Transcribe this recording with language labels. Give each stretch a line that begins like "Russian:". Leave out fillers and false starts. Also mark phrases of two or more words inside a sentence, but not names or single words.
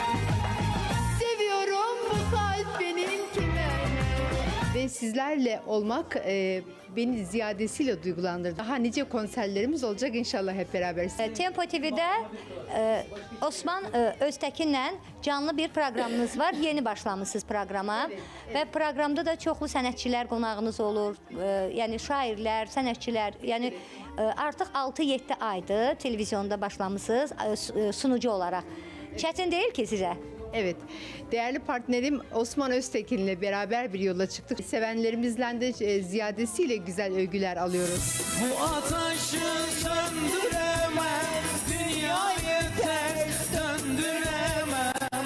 Turkish: Seviyorum bu kalp benim kime ne? Ve sizlerle olmak beni ziyadesiyle duygulandırdı. Daha nice konserlerimiz olacak inşallah hep beraber. Tempo TV'de Osman Öztekin'le canlı bir programınız var. Yeni başlamışsınız programa.
Azerbaijani: Ve programda da çoxlu sənətçilər qonağınız olur. Yəni şairlər, sənətçilər. Yəni artıq 6-7 aydır televizyonda başlamışsınız sunucu olarak. Çətin değil ki sizə?
Turkish: Evet, değerli partnerim Osman Öztekin'le beraber bir yola çıktık. Sevenlerimizden de ziyadesiyle güzel övgüler alıyoruz. Bu ateşi söndüremem, dünyayı ters döndüremem.